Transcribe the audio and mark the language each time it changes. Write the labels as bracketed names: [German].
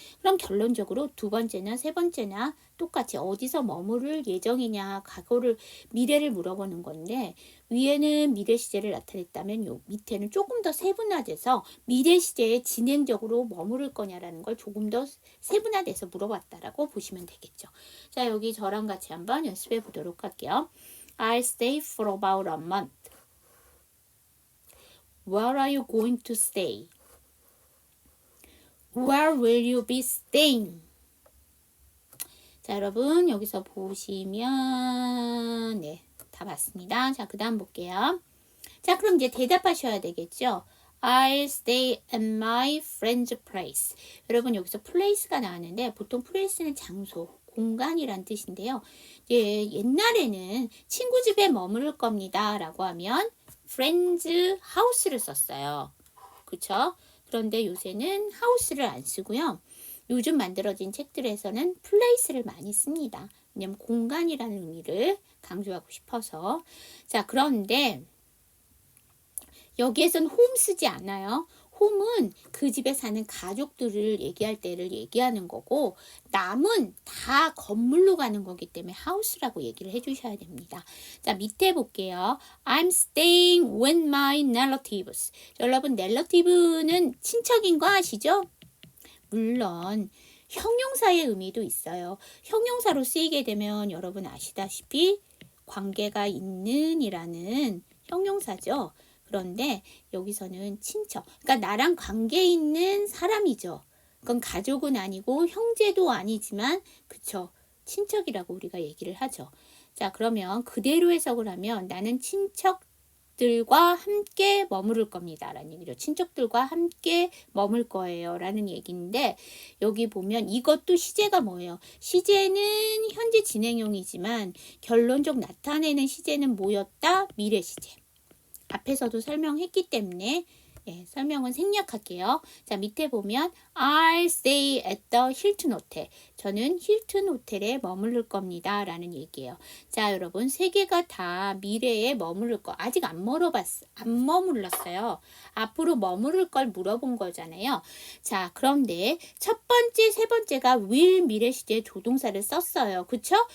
[Korean] 그럼 결론적으로 두 번째나 세 번째나 똑같이 어디서 머무를 예정이냐 과거를 미래를 물어보는 건데 위에는 미래 시제를 나타냈다면 요 밑에는 조금 더 세분화돼서 미래 시제에 진행적으로 머무를 거냐라는 걸 조금 더 세분화돼서 물어봤다라고 보시면 되겠죠. 자, 여기 저랑 같이 한번 연습해 보도록 할게요. [English] I'll stay for about a month. Where are you going to stay? Where will you be staying? [Korean] 자, 여러분 여기서 보시면 네, 다 봤습니다. 자, 그 다음 볼게요. 자, 그럼 이제 대답하셔야 되겠죠. [English] I'll stay at my friend's place. [Korean] 여러분 여기서 place가 나왔는데 보통 place는 장소, 공간이란 뜻인데요. 예, 옛날에는 친구 집에 머무를 겁니다 라고 하면 [English] friend's house [Korean] 를 썼어요. 그쵸? 그런데 요새는 house를 안 쓰고요. 요즘 만들어진 책들에서는 place를 많이 씁니다. 왜냐면 공간이라는 의미를 강조하고 싶어서. 자, 그런데 여기에선 home 쓰지 않아요. home은 그 집에 사는 가족들을 얘기할 때를 얘기하는 거고 남은 다 건물로 가는 거기 때문에 house라고 얘기를 해주셔야 됩니다. 자, 밑에 볼게요. [English] I'm staying with my relatives. [Korean] 여러분 relative는 친척인 거 아시죠? 물론 형용사의 의미도 있어요. 형용사로 쓰이게 되면 여러분 아시다시피 관계가 있는 이라는 형용사죠. 그런데 여기서는 친척, 그러니까 나랑 관계 있는 사람이죠. 그건 가족은 아니고 형제도 아니지만 그쵸, 친척이라고 우리가 얘기를 하죠. 자, 그러면 그대로 해석을 하면 나는 친척들과 함께 머무를 겁니다 라는 얘기죠. 친척들과 함께 머물 거예요 라는 얘기인데 여기 보면 이것도 시제가 뭐예요? 시제는 현재 진행형이지만 결론적 나타내는 시제는 뭐였다? 미래 시제. 앞에서도 설명했기 때문에 예, 설명은 생략할게요. 자, 밑에 보면 [English] I'll stay at the Hilton Hotel. [Korean] 저는 힐튼 호텔에 머무를 겁니다 라는 얘기예요. 자, 여러분 세 개가 다 미래에 머무를 거 아직 안 머물렀어요. 앞으로 머무를 걸 물어본 거잖아요. 자, 그런데 첫 번째, 세 번째가 will 미래 시제 조동사를 썼어요. 그쵸?